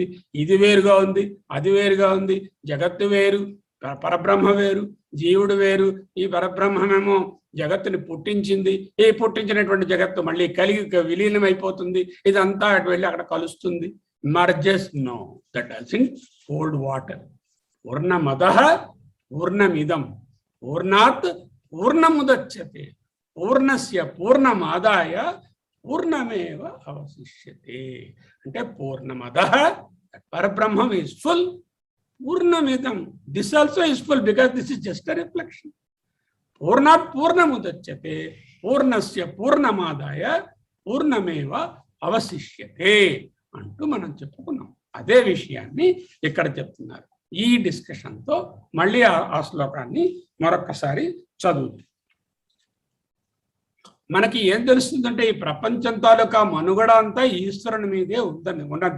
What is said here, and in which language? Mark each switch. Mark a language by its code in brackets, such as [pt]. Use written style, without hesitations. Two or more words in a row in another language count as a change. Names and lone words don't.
[te] ఇది వేరుగా ఉంది, అది వేరుగా ఉంది, జగత్తు వేరు, పరబ్రహ్మ వేరు, జీవుడు వేరు. ఈ పరబ్రహ్మమేమో జగత్తుని పుట్టించింది, ఈ పుట్టించినటువంటి జగత్తు మళ్ళీ కలిగి విలీనం అయిపోతుంది. ఇదంతా అటు వెళ్ళి అక్కడ కలుస్తుంది. [en] merges no, that doesn't hold water. [sa] పూర్ణమదః పూర్ణమిదం పూర్ణాత్ పూర్ణముదచ్యతే పూర్ణస్య పూర్ణమాదాయ పూర్ణమేవ అవశిష్యతే. [te] అంటే పూర్ణమదః, పరబ్రహ్మం [en] is full. [sa] పూర్ణమిదం, [en] this also is full because this is just a reflection. [sa] పూర్ణాత్ పూర్ణముదచ్యతే పూర్ణస్య పూర్ణమాదాయ పూర్ణమేవ అవశిష్యతే [te] అంటూ మనం చెప్పుకున్నాం. అదే విషయాన్ని ఇక్కడ చెప్తున్నారు. ఈ డిస్కషన్తో మళ్ళీ ఆ శ్లోకాన్ని మరొకసారి చదువుతుంది. మనకి ఏం తెలుస్తుందంటే ఈ ప్రపంచం తాలూకా మనుగడ అంతా ఈశ్వరుని మీదే ఉన్నది.